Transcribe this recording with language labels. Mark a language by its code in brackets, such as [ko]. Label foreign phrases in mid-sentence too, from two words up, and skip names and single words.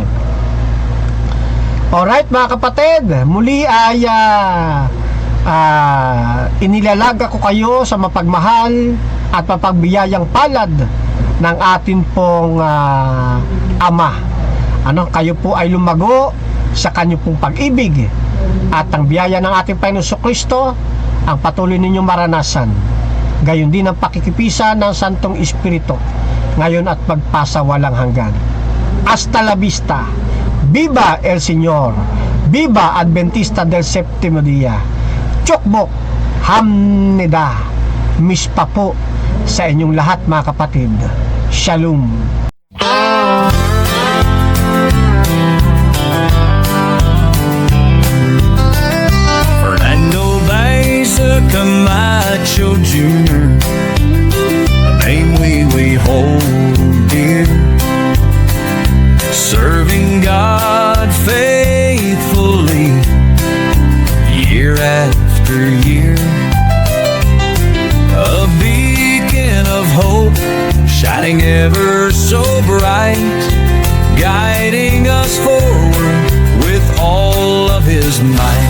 [tl] Alright, mga kapatid, muli ay inilalaga ko kayo sa mapagmahal at mapagbiyayang palad ng atin pong Ama. Kayo po ay lumago sa kanyang pong pag-ibig, at ang biyaya ng ating Panginoong Jesucristo ang patuloy ninyong maranasan, gayon din ang pakikipisa ng Santong Espiritu ngayon at magpasa walang hanggan. [es] Hasta la vista. Viva el Señor. Viva Adventista del Séptimo Día. [ko] 축복합니다. [tl] Mispa po sa inyong lahat, mga kapatid. Shalom. [en] Fernando Baeza Camacho Jr., a name we hold dear, serving God faithfully year after year, a beacon of hope shining ever so bright, guiding us forward with all of His might.